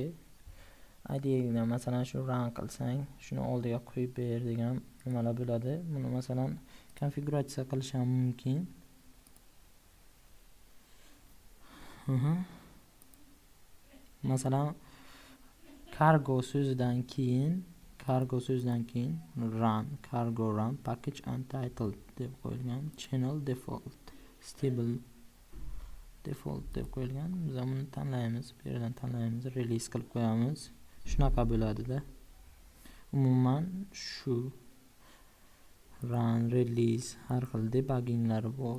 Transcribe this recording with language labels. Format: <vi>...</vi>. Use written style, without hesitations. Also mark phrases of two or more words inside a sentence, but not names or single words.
<uz>IDE dan masalan shu run qilsang, shuni oldiga qo'yib ber degan nimalar bo'ladi. Buni masalan konfiguratsiya qilish ham mumkin. Masalan cargo so'zidan keyin run,</uz> <en>cargo run, package untitled</en> <uz>deb qo'yilgan,</uz> <en>channel default, stable default</en> <uz>deb qo'yilgan. Biz buni tanlaymiz, bu yerdan tanlaymiz, release qilib qo'yamiz. Shunaqa bo'ladi-da. Umuman shu</uz> <en>run, release</en> <uz>har xil debugginglar bor.</uz>